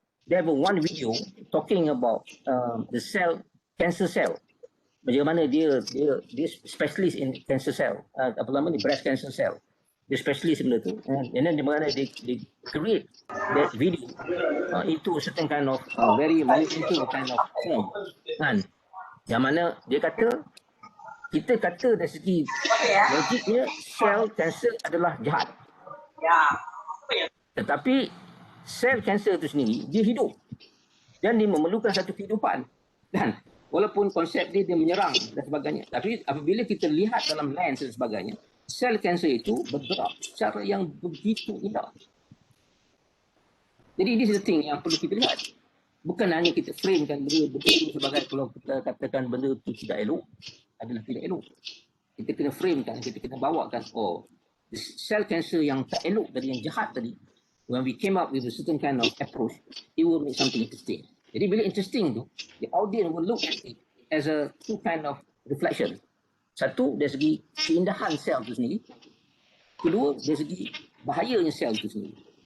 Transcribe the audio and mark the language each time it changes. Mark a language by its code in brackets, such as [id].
[en] There have one video talking about the cancer cell. [ms] Bagaimana dia [en] specialist in cancer cell, breast cancer cell. [ms] Dia specialist benda tu. [en] And then [ms] bagaimana dia [en] create that video into certain kind of very manipulative kind of form. Kan? [ms] Yang mana dia kata, kita kata dari segi logiknya sel cancer adalah jahat. Tetapi sel cancer itu sendiri, dia hidup. Dan dia memerlukan satu kehidupan. Kan? Walaupun konsep dia menyerang dan sebagainya. Tapi apabila kita lihat dalam lens dan sebagainya, sel kanser itu bergerak secara yang begitu indah. Jadi ini [en] is the thing [ms] yang perlu kita lihat. Bukan hanya kita framekan benda begitu sebagai kalau kita katakan benda itu tidak elok, adalah tidak elok. Kita kena framekan, kita kena bawakan, sel kanser yang tak elok tadi, yang jahat tadi, [en] when we came up with a certain kind of approach, it will make something interesting. [ms] Jadi bila [en] interesting tu, the audience will look at it as a two kind of reflection. [ms] Satu, dari segi keindahan sel itu sendiri. Kedua, dari segi bahayanya sel itu sendiri.